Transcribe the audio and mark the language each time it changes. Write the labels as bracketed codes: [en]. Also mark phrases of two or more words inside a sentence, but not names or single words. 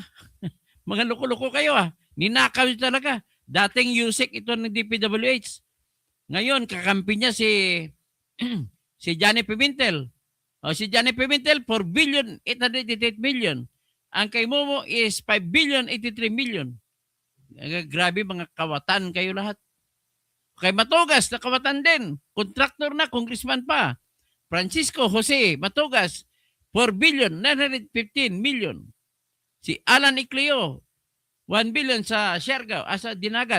[tl] Mga loko-loko kayo Ninakaw talaga. Dating USEC ito ng DPWH. Ngayon, kakampi niya si Johnny Pimentel. Si Johnny Pimentel, 4 billion, 888 million. Ang kay Momo is 5 billion, 83 million. Grabe, mga kawatan kayo lahat. Kay Matugas, na kawatan din. Kontraktor na, congressman pa. Francisco Jose Matugas, 4 billion, 915 million. Si Alan Icleo, 1 billion sa Siargao, sa Dinagat.